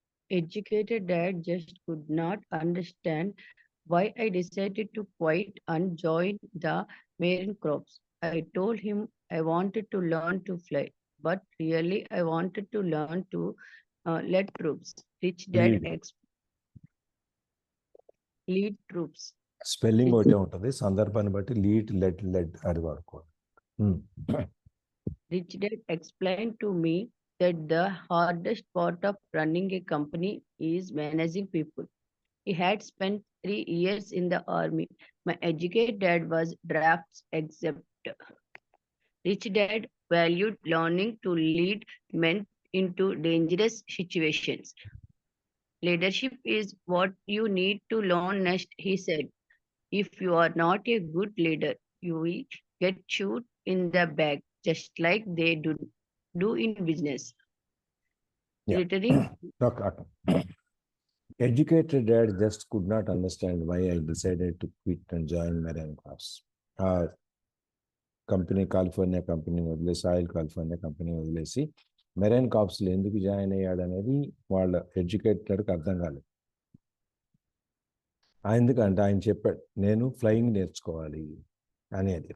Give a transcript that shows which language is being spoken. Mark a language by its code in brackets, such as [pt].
[en] Educated dad just could not understand why I decided to quit and join the Marine Corps. I told him I wanted to learn to fly, but really I wanted to learn to lead troops. Rich dad lead troops. [te] Spelling ఒకటే ఉంటుంది, సందర్భాన్ని బట్టి lead అది వాడుకోవాలి. [en] Rich dad explained to me that the hardest part of running a company is managing people. He had spent 3 years in the army. My educated dad was drafts exempt. Rich dad valued learning to lead men into dangerous situations. Leadership is what you need to learn next, he said. If you are not a good leader, you will get shot in the back, just like they do in business. Yeah. Returning Educated dad just could not understand why I decided to quit and join Marine Corps. [te] Company, California company వదిలేసి, oil California company వదిలేసి marine కార్ప్స్లో ఎందుకు join అయ్యాడు అనేది వాళ్ళ ఎడ్యుకేటెడ్కి అర్థం కాలేదు. ఎందుకంటే ఆయన చెప్పాడు, నేను ఫ్లయింగ్ నేర్చుకోవాలి అనేది.